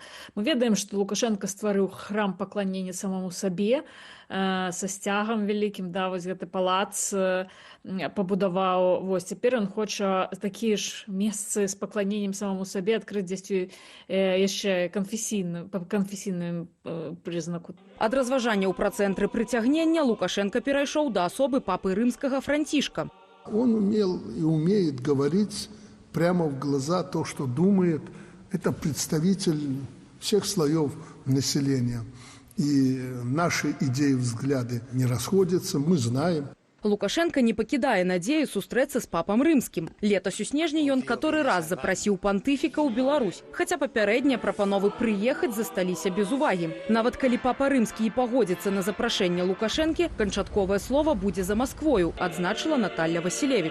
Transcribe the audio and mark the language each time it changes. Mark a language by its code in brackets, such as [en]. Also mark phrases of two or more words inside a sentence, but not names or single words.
[be] Мы ведаем, што Лукашенко стварыў храм пакланення самому сабе, са сцягам вялікім, вось гэты палац пабудаваў. Вось цяпер ён хоча такія ж месцы з пакланеннем самому сабе адкрыць дзесьці яшчэ канфесійным прызнаку. Ад разважанняў пра цэнтры прыцягнення Лукашенко перайшоў да асобы папы рымскага Францішка. [ru] Он умел и умеет говорить прямо в глаза то, что думает. Это представитель всех слоев населения. И наши идеи, взгляды не расходятся, мы знаем. [be] Лукашенко не пакідае надзею сустрэцца з папам рымскім. Летась у снежні ён каторы раз запрасіў пантыфіка ў Беларусь. Хаця папярэднія прапановы прыехаць засталіся без увагі. Нават калі папа рымскі і пагодзіцца на запрашэнне Лукашэнкі, канчатковае слова будзе за Масквою, адзначыла Наталья Васілевіч.